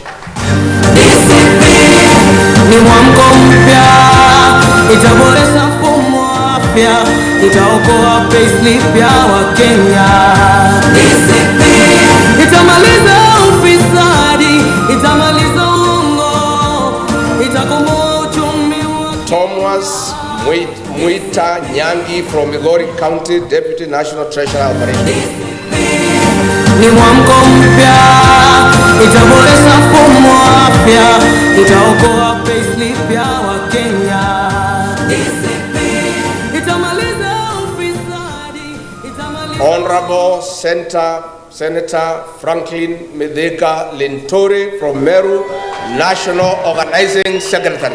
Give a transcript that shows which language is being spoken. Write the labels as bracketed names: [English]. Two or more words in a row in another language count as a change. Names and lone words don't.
[Swahili] DCP, ni mwamko mpya, itaboresha mfumo wa afya, itaokoa payslip ya Wakenya. DCP, itamaliza ufisadi, itamaliza uongo, itakomboa uchumi wa. [English] Thomas Mwita Nyangi from Migori County, Deputy National Treasurer Operations. [Swahili] Ni mwamko mpya, itaboresha mfumo wa afya, itaokoa payslip ya Wakenya. DCP, itamaliza ufisadi, itamaliza. [English] Honorable Senator Franklin Medeka Linturi from Meru, National Organizing Secretary.